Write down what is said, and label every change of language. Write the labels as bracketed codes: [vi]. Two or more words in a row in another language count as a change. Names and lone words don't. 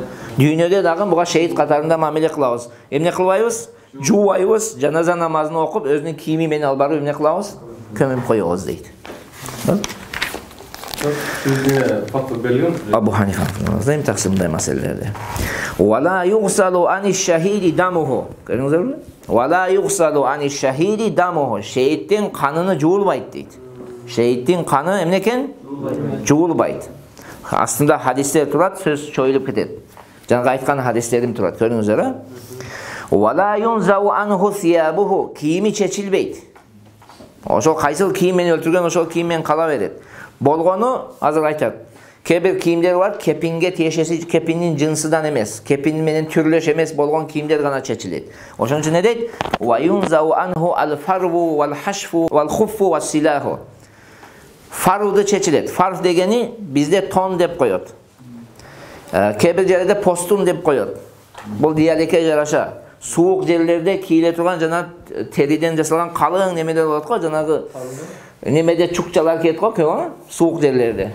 [ky] Дүйнөдө дагы буга шейит катарында мамиле кылабыз. Эмне кылбайбыз? Жуубайбыз, жаназа намазын окуп, өзүнүн кийими менен алып барып эмне кылабыз? Көмүп коебуз дейт. Абу Ханифа эми таксимдай маселелерде. [ar] ولا يغسل عن الشهيد دمه. [ky] Көрдүңүзбү? [ar] ولا يغسل عن الشهيد دمه. [ky] Шейиттин каныны жуулбайт дейт. Шейиттин каны эмне экен? Жуулбайт. Астында хадистер турат, сөз чоюлуп кетет. Жанагы айткан хадистерим турат. Көрдүңүздөр? [ar] ولا ينزع عنه ثيابه. [ky] Кийими чечилбейт. Ошол кайсыл кийим менен өлтүргөн, ошол кийим менен кала берет. Болгону азыр айтат. Кебир кийимдер бар, кепинге тиешеси кепиндин жынсыдан эмес, кепин менен түрлөш эмес болгон кийимдер гана чечилет. Ошон үчүн не дейт? [ar] وينزع عنه الفرو والحشو والخف والسلاح. [ky] Фарвды чечилет. Фарв дегени бизде тон деп коет. Кебир жерде постун деп коет. Бул диалекке жараша. Суук жерлерде кийле турган жана териден жасалган калың немелер болот го, жанагы немеде чукчалар кетет го, көбү суук жерлерде.